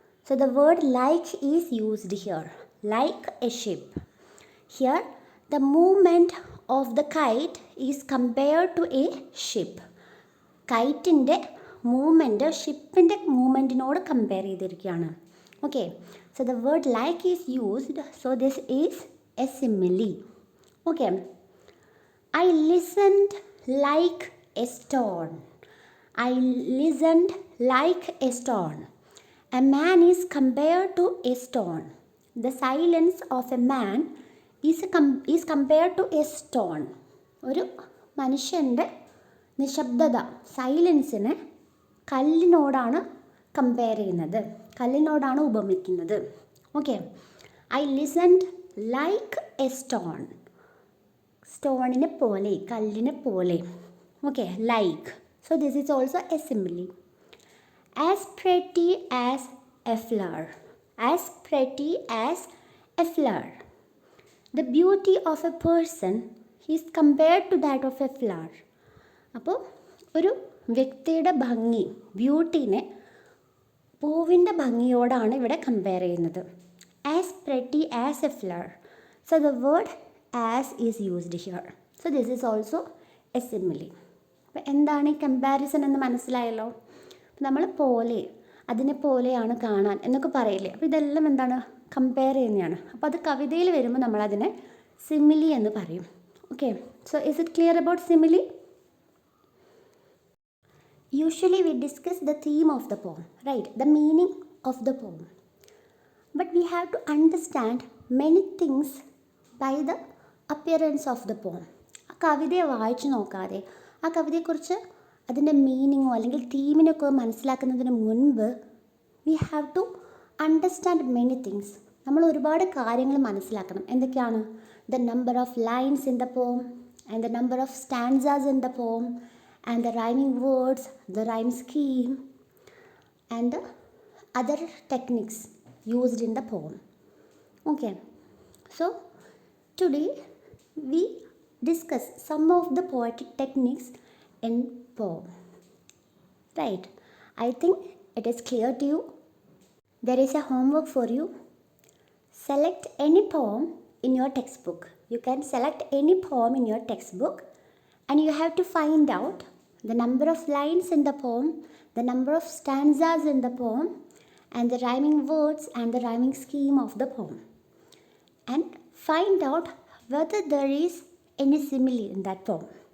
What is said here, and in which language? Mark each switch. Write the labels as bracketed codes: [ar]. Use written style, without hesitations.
[en] So the word like is used here, like a ship. Here the movement of the kite is compared to a ship. [ml] കൈറ്റിൻ്റെ movement ഷിപ്പിൻ്റെ മൂവ്മെൻറ്റിനോട് compare ചെയ്തിരിക്കുകയാണ്. [en] Okay, so the word like is used, so this is a simile. Okay, I listened like a stone. I listened like a stone. A man is compared to a stone. The silence of a man is compared to a stone. [ml] ഒരു മനുഷ്യൻ്റെ നിശബ്ദത, സൈലൻസിനെ കല്ലിനോടാണ് compare ചെയ്യുന്നത്, കല്ലിനോടാണ് ഉപമിക്കുന്നത്. [en] Okay, I listened like a stone. [ml] സ്റ്റോണിനെ പോലെ, കല്ലിനെ പോലെ. Okay, like. [en] So this is also a simile. As pretty as a flower. As pretty as a flower. The beauty of a person is compared to that of a flower. [ml] അപ്പോൾ ഒരു വ്യക്തിയുടെ ഭംഗി, ബ്യൂട്ടീനെ പൂവിൻ്റെ ഭംഗിയോടാണ് ഇവിടെ compare ചെയ്യുന്നത്. [en] As pretty as a flower. So the word as is used here. So this is also a simile. [ml] അപ്പോൾ എന്താണ് ഈ കമ്പാരിസൺ എന്ന് മനസ്സിലായല്ലോ. നമ്മൾ പോലെ, അതിനെ പോലെയാണ് കാണാൻ എന്നൊക്കെ പറയില്ലേ. അപ്പോൾ ഇതെല്ലാം എന്താണ്, കമ്പയർ ചെയ്യുന്നതാണ്. അപ്പോൾ അത് കവിതയിൽ വരുമ്പോൾ നമ്മളതിനെ സിമിലി എന്ന് പറയും. [en] Okay, so is it clear about simile? Usually we discuss the theme of the poem, right, the meaning of the poem. But we have to understand many things by the appearance of the poem. [ml] ആ കവിതയെ വായിച്ചു നോക്കാതെ, ആ കവിതയെക്കുറിച്ച് അതിൻ്റെ മീനിങ്ങോ അല്ലെങ്കിൽ തീമിനൊക്കെ മനസ്സിലാക്കുന്നതിന് മുൻപ് [en] We have to understand many things. [ml] നമ്മൾ ഒരുപാട് കാര്യങ്ങൾ മനസ്സിലാക്കണം. എന്തൊക്കെയാണ്? [en] The number of lines in the poem, and the number of stanzas in the poem, and the rhyming words, the rhyme scheme, and the other techniques used in the poem. Okay, so today we discuss some of the poetic techniques in poem. Right, I think it is clear to you. There is a homework for you. Select any poem in your textbook. You can select any poem in your textbook and you have to find out the number of lines in the poem, the number of stanzas in the poem, and the rhyming words and the rhyming scheme of the poem, and find out whether there is any simile in that poem.